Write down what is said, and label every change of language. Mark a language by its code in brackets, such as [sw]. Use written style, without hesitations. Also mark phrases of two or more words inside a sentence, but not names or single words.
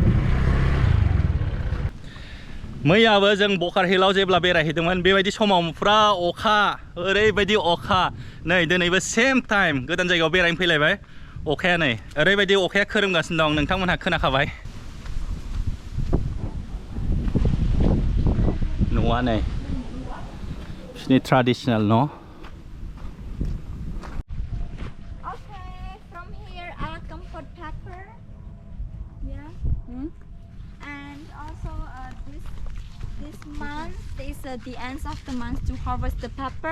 [brx] मैयाबो जों बकार हिलाव जेब्ला बेरायहैदोंमोन बेबायदि समाव फुरा अखा ओरैबायदि अखा. नै दिनैबो [en] same time [brx] गोदान जायगायाव बेरायनो फैलायबाय. अखाया नै ओरैबायदि अखाया खोरोमगासिनो दं. नोंथांमोनहा खोनाखाबाय. न'आ नै बिसोरनि ट्रेडिशनेल न'. [en] Okay, from here Kampot pepper. Yeah. And also this month is the end of the month to harvest the pepper.